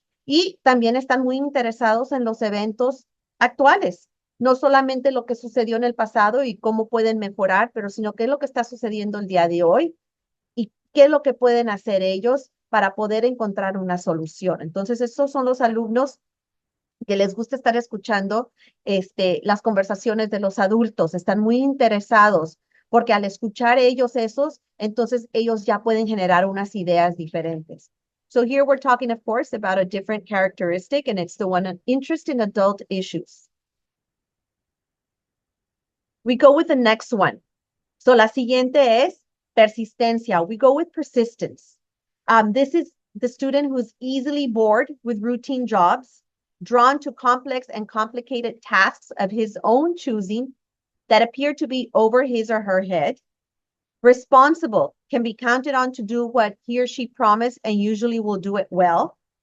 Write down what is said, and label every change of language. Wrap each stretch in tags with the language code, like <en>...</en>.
<es>Y también están muy interesados en los eventos actuales, no solamente lo que sucedió en el pasado y cómo pueden mejorar, pero sino qué es lo que está sucediendo el día de hoy y qué es lo que pueden hacer ellos para poder encontrar una solución. Entonces, esos son los alumnos que les gusta estar escuchando las conversaciones de los adultos, están muy interesados porque al escuchar ellos esos, entonces ellos ya pueden generar unas ideas diferentes.</es> <en>So here we're talking, of course, about a different characteristic, and it's the one of interest in adult issues. We go with the next one.</en> <es>So la siguiente es persistencia.</es> <en>We go with persistence. This is the student who's easily bored with routine jobs, drawn to complex and complicated tasks of his own choosing that appear to be over his or her head. Responsible, can be counted on to do what he or she promised and usually will do it well.</en>